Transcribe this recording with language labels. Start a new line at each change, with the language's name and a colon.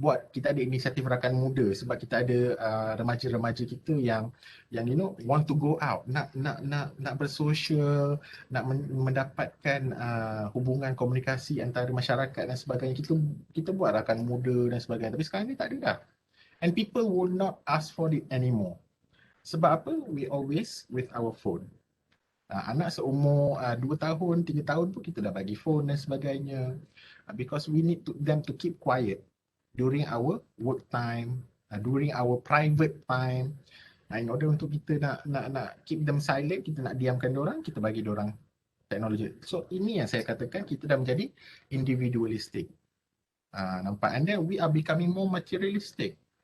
Malay: Kita ada inisiatif rakan muda sebab kita ada remaja-remaja kita yang
English: want to go out,
Malay: nak bersosial, nak mendapatkan hubungan komunikasi antara masyarakat dan sebagainya. Kita buat rakan muda dan sebagainya. Tapi sekarang ni tak ada dah.
English: And people will not ask for it anymore.
Malay: Sebab apa?
English: We always with our phone.
Malay: Anak seumur 2 tahun, 3 tahun pun kita dah bagi phone dan sebagainya.
English: Because we need them to keep quiet during our work time, during our private time.
Malay: In order untuk kita nak
English: keep them silent,
Malay: kita nak diamkan diorang, kita bagi diorang teknologi. So ini yang saya katakan kita dah menjadi individualistic. Nampak?
English: And then we are becoming more materialistic.